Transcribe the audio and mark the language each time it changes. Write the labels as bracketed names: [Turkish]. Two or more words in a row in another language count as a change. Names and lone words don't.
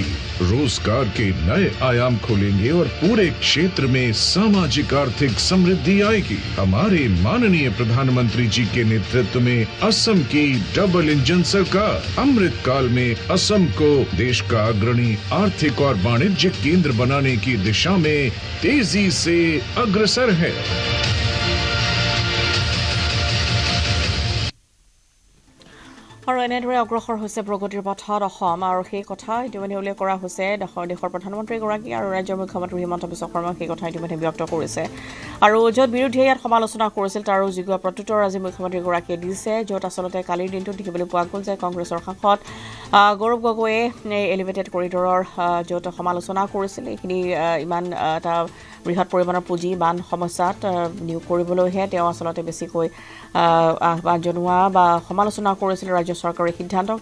[Hindi] रोजगार के नए आयाम खोलेंगे और पूरे क्षेत्र में सामाजिक आर्थिक समृद्धि आएगी। हमारे माननीय प्रधानमंत्री जी के नेतृत्व में असम की डबल इंजन सरकार अमृत काल में असम को देश का अग्रणी आर्थिक और वाणिज्यिक केंद्र बनाने की दिशा में तेजी से अग्रसर है। [Assamese] আৰু এনেদৰে অগ্ৰসৰ হৈছে প্ৰগতিৰ পথত অসম আৰু সেই কথা ইতিমধ্যে উল্লেখ কৰা হৈছে দেশৰ প্ৰধানমন্ত্ৰীগৰাকী আৰু ৰাজ্যৰ মুখ্যমন্ত্ৰী হিমন্ত বিশ্ব শৰ্মাই সেই কথা ইতিমধ্যে ব্যক্ত কৰিছে। আৰু য'ত বিৰোধীয়ে ইয়াত সমালোচনা কৰিছিল তাৰো যোগ্য প্ৰত্যুত্তৰ আজি মুখ্যমন্ত্ৰীগৰাকীয়ে দিছে, য'ত আচলতে কালিৰ দিনটোত দেখিবলৈ পোৱা গ'ল যে কংগ্ৰেছৰ সাংসদ গৌৰৱ গগৈয়ে [English] elevated corridor [Assamese] য'ত সমালোচনা কৰিছিল, এইখিনি ইমান এটা বৃহৎ পৰিমাণৰ পুঁজি বান সমস্যাত নিয়োগ কৰিবলৈহে তেওঁ আচলতে বেছিকৈ আহ্বান জনোৱা বা সমালোচনা কৰিছিল ৰাজ্য চৰকাৰৰ সিদ্ধান্তক।